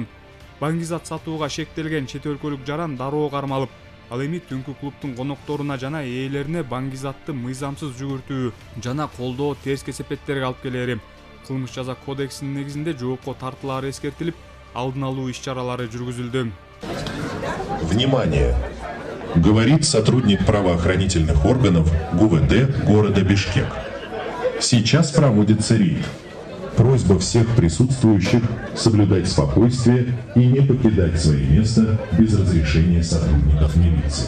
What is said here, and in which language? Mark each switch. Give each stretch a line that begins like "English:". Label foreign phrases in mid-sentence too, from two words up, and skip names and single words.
Kyrgyz: Баңгизат сатууга шектелген чет өлкөлүк жаран дароо кармалып, ал эми түнкү клубдун конокторуна жана ээлерине баңгизатты мыйзамсыз жүгүртүү жана колдоо терс кесепеттерге алып келери кылмыш жаза кодексинин негизинде жоопко тартылаары эскертилип, алдын алуу иш-чаралары жүргүзүлдү.
Russian: Внимание! Говорит сотрудник правоохранительных органов ГУВД города Бишкек. Сейчас проводится рейд. Просьба всех присутствующих соблюдать спокойствие и не покидать свое место без разрешения сотрудников милиции.